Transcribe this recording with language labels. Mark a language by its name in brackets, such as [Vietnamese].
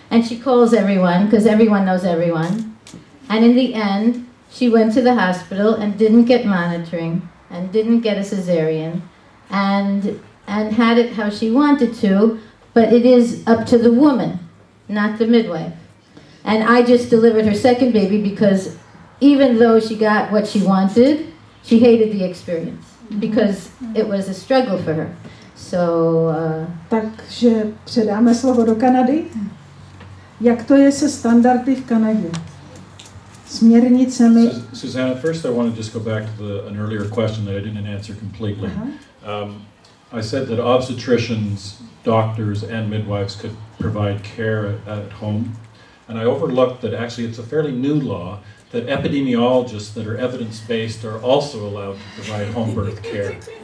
[English] And she calls everyone, because everyone knows everyone. And in the end, she went to the hospital and didn't get monitoring and didn't get a cesarean and had it how she wanted to, but it is up to the woman, not the midwife. And I just delivered her second baby because even though she got what she wanted, she hated the experience because it was a struggle for her. So, [Czech] Takže předáme slovo do Kanady. Jak to je se standardy v Kanadě? Směrnicemi. [English] Zuzana, first I want to just go back to an earlier question that I didn't answer completely. I said that obstetricians, doctors, and midwives could provide care at home. And I overlooked that actually it's a fairly new law that epidemiologists that are evidence-based are also allowed to provide home birth care.